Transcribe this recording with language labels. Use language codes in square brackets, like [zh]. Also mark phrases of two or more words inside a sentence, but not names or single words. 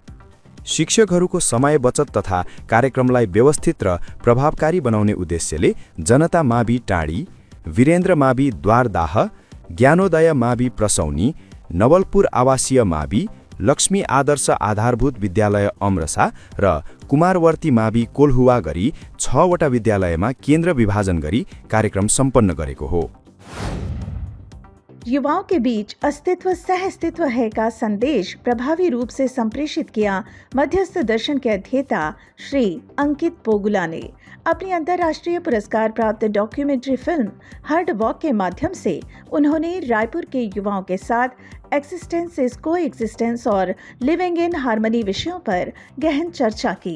[ne] शिक्षकहरूको समय बचत तथा कार्यक्रमलाई व्यवस्थित र प्रभावकारी बनाउने उद्देश्यले जनता मावि टाँडी, वीरेन्द्र मावि द्वारदाह, ज्ञानोदय मावि प्रसौनी, नवलपुर आवासीय मावि, लक्ष्मी आदर्श आधारभूत विद्यालय अमरसा र कुमारवर्ती मावि कोल्हुवा गरी 6 वटा विद्यालयमा केन्द्र विभाजन गरी कार्यक्रम सम्पन्न गरेको हो। [hi] युवाओं के बीच अस्तित्व सहअस्तित्व है का संदेश प्रभावी रूप से संप्रेषित किया मध्यस्थ दर्शन के अध्येता श्री अंकित पोगुला ने। अपनी अंतर्राष्ट्रीय पुरस्कार प्राप्त डॉक्यूमेंट्री फिल्म हर्ड वॉक के माध्यम से उन्होंने रायपुर के युवाओं के साथ [en] existence is coexistence [hi] और [en] living in harmony [hi] विषयों पर गहन चर्चा की।